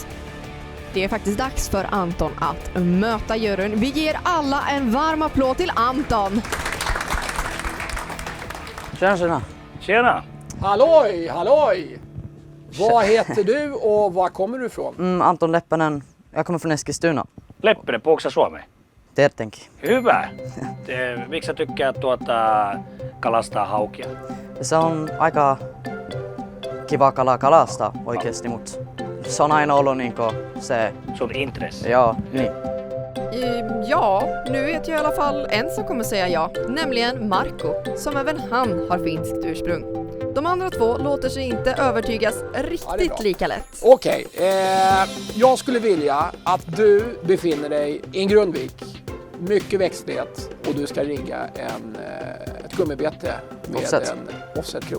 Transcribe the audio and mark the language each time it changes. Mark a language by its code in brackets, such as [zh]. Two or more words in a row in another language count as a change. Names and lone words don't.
[sv] Det är faktiskt dags för Anton att möta juryn. Vi ger alla en varm applåd till Anton. Tjena. Tjena! Halloj, halloj! Vad heter du och var kommer du ifrån? Anton Leppinen. Jag kommer från Eskilstuna. [fi] Leppinen puhutko suomea? Tietenkin. Hyvä. Miksi sä tykkäät kalastaa haukia? Se on aika kiva kalastaa oikeasti, mutta se on aina ollut se... Sun intresse? Ja, niin. [sv] Ja, nu vet jag i alla fall en som kommer säga ja, nämligen Marco, som även han har finskt ursprung. De andra två låter sig inte övertygas riktigt lika lätt. Okej, jag skulle vilja att du befinner dig i en grundvik, mycket växtlighet och du ska rigga ett gummibete med en offset-krok.